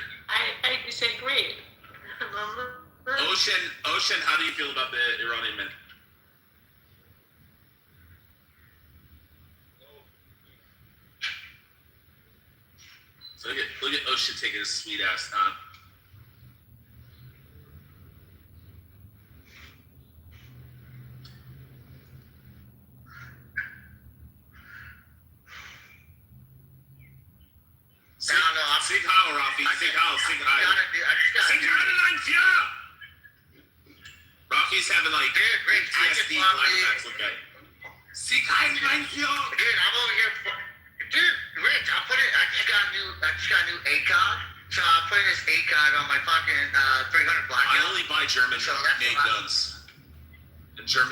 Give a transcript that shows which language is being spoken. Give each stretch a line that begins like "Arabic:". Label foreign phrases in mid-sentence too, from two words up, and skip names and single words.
English: I disagree. Ocean, how do you feel about the Iranian men? So look at Ocean taking his sweet ass time.
German: Sig Heil, Rafi. Sig Heil. Sig Heil. Sig Heil.
English: Rafi's having like PTSD flashbacks. Look at it.
German: Sig Heil.
English: Dude, I'm over here. Dude, Rich, I just got a new ACOG. So I'm putting this ACOG on my fucking 300 black. I only buy German So that's made a lot. guns. And German